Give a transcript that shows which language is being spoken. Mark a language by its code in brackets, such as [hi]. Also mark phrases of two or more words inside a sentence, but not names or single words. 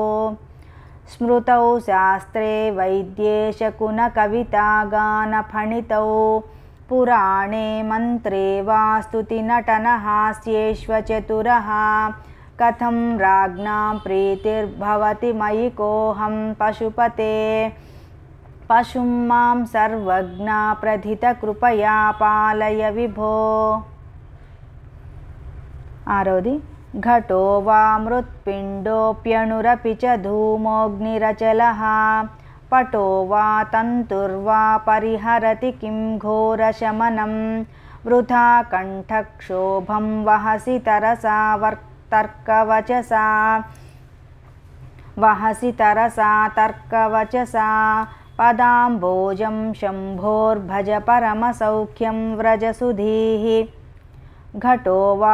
[sa] స్మృతౌ శాస్త్రే వైద్యే శకున కవితా గాన ఫణితౌ పురాణే మంత్రే వా స్తుతి నటన హాస్యేష్వ చతురః కథం రాజ్ఞాం ప్రీతిర్భవతి మయి కోహం పశుపతే పశుం మాం సర్వజ్ఞ ప్రధిత కృపయా పాలయ విభో. ఆరోది ఘటో వా మృత్పిండోప్యణురపి చ ధూమోగ్నిరచలః पटो वा तन्तुर्वा परिहरति किं घोरशमनं वृथा कण्ठक्षोभं वहसि तरसा तर्कवचसा पदाम्बोजं शम्भोर्भज परमसौख्यं व्रजसुधीः घटो वा